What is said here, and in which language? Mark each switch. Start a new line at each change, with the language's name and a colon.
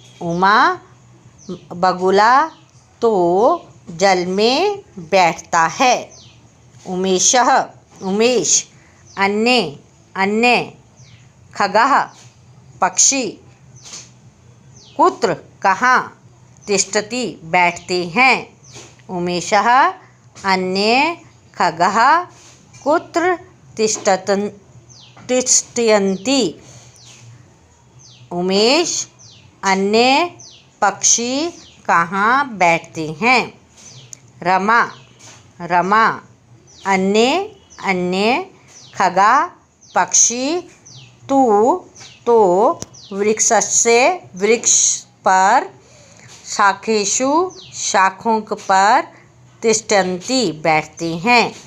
Hindi: उमा, बगुला, तो जल में बैठता है। उमेशः, उमेश।
Sanskrit: अन्ये अन्य, खगः पक्षी, कुत्र कहाँ, तिष्ठति बैठते हैं। उमेशः अन्ये खगः कुत्र तिष्ठन्ति।
Hindi: उमेश अन्य पक्षी कहाँ बैठते हैं।
Sanskrit: रमा रमा अन्य अन्य, खगा पक्षी, तू तो वृक्षस्य वृक्ष पर, शाखेषु शाखों पर, तिष्ठन्ति बैठते हैं।